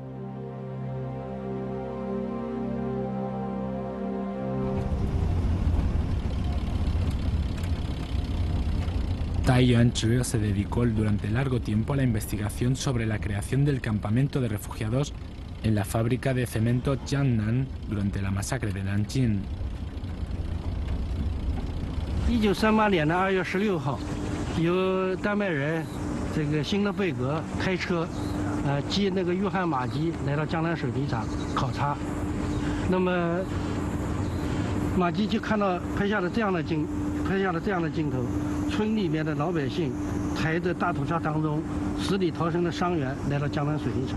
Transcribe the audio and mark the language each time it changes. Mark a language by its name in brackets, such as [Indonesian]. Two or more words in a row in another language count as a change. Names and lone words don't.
[Spanish] Tai Yuan-Zhi se dedicó durante largo tiempo a la investigación sobre la creación del campamento de refugiados en la fábrica de cemento Jiangnan durante la masacre de Nanjing. [Chinese] 1938 年的2月16号，由丹麦人辛勒贝格开车，接那个约翰马基来到江南水泥厂考察。那么马基就拍下了这样的镜头，村里面的老百姓抬着大屠杀当中死里逃生的伤员来到江南水泥厂。